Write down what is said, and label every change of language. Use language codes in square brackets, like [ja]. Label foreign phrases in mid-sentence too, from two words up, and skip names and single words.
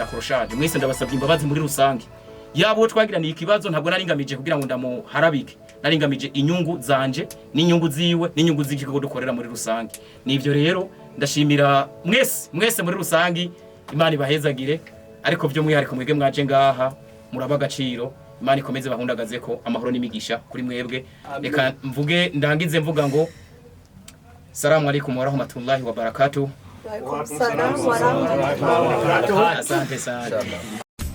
[rn] akoroshaje mwese ndabasabye imbabazi muri rusange yabo twagiraniye ikibazo ntabwo naringamije kugira ngo ndamuharabike naringamije inyungu zanje n'inyungu ziwe n'inyungu z'ikigo dukorera muri rusange nivyo rero ndashimira mwese muri rusange Imana ibahezagire ariko byo mwihariko mwege mwaje ngaha muraba agaciro Imana ikomeze bahundagaze ko amahoro n'imigisha kuri mwebwe reka mvuge ndangize mvuga ngo [ar] السلام عليكم ورحمة الله وبركاته. وعليكم السلام ورحمة الله وبركاته. [sw] Asante sana.